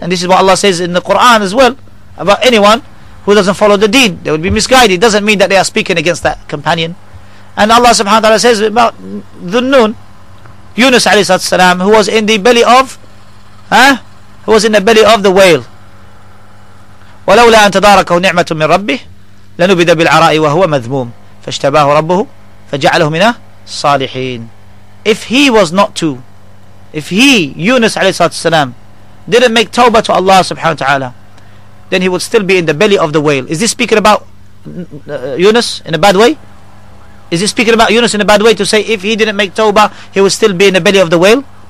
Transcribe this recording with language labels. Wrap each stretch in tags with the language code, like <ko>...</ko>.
<en>And this is what Allah says in the Qur'an as well about anyone who doesn't follow the deen. They will be misguided. It doesn't mean that they are speaking against that companion. And Allah subhanahu wa ta'ala says about Dhunnun, Yunus alayhi salam, who was in the belly of the whale.</en> <ar>وَلَوْلَا أَن تَدَارَكَهُ نِعْمَةٌ مِّن رَبِّهِ لنبذ بالعراء وهو مذموم فاجتباه ربه فجعله من الصالحين.</ar> <en>If he was not to, if he, Yunus alayhi salatu salam, didn't make tawbah to Allah subhanahu wa ta'ala, then he would still be in the belly of the whale. Is this speaking about Yunus in a bad way? Is this speaking about Yunus in a bad way to say if he didn't make tawbah he would still be in the belly of the whale?</en>